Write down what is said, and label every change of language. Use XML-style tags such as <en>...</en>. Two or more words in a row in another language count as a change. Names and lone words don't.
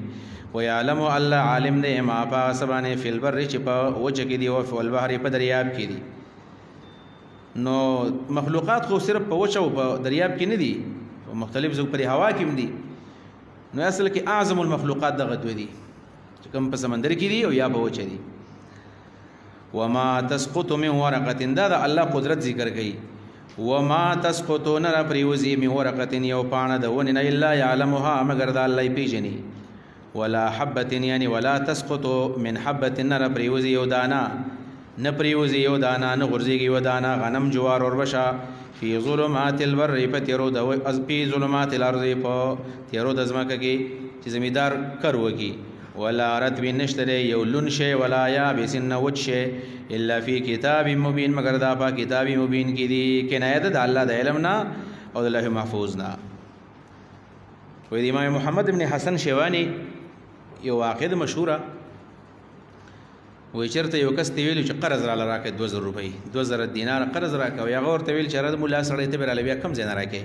<ps>ویعلم الله عالم دی ما په هغه څه باندې</ps> <ar>فی البر</ar> <ps>چې په وچه کې دي او</ps> <ar>فی البحر</ar> <ps>په دریاب کې دي. نو مخلوقات خو صرف په وچه او په دریاب کې نه دي، مختلف زوګ پر هوا کې هم دي. نو اصل کې</ps> <ar>اعظم المخلوقات</ar> <ps>دغه دوی دي چې کوم په سمندر کې دي او یا په وچه دي.</ps> <ar>وما تسقط من ورقه</ar> <ps>دا د الله قدرت ذکر کوي.</ps> <ar>وما تسقط</ar> <ps>نه پریوزي</ps> <ar>من ورقه</ar> <ps>یو پاڼه د ونې نه</ps> <ar>الا یعلمها</ar> <ps>مگر د الله پیژني.</ps> <ar>ولا حبه یعنی ولا تسقط من حبه</ar> <ps>نه پریوزي یو دانا نه پریوزي یو دانا نه غورځيږي یو دانا غنم جوار اوربشا</ps> <ar>فی ظلمات البر</ar> <ps>په تیرو د</ps> <ar>فی ظلمات الارض</ar> <ps>په تیرو د ځمکه کې چې زمیدار کر وکي.</ps> <ar>ولا رطب</ar> <ps>نشته یو لون شی</ps> <ar>ولا یابس</ar> <ps>نه وچ شی</ps> <ar>الا فی کتاب مبین</ar> <ps>مگر دا په</ps> <ar>کتاب مبین</ar> <ps>کې دي. کنایه د الله د علم نه او د لوح محفوظ نه. وې د امام محمد ابن حسن شیوانی یو واقعه مشهوره وې چرته یو کس ته ویلو چې قرض را راکې 2000 روپۍ 2000 دینار قرض راکې او هغه ورته ویل چې رد مولا سړی ته به بیا کم ځای نه راکې.</ps>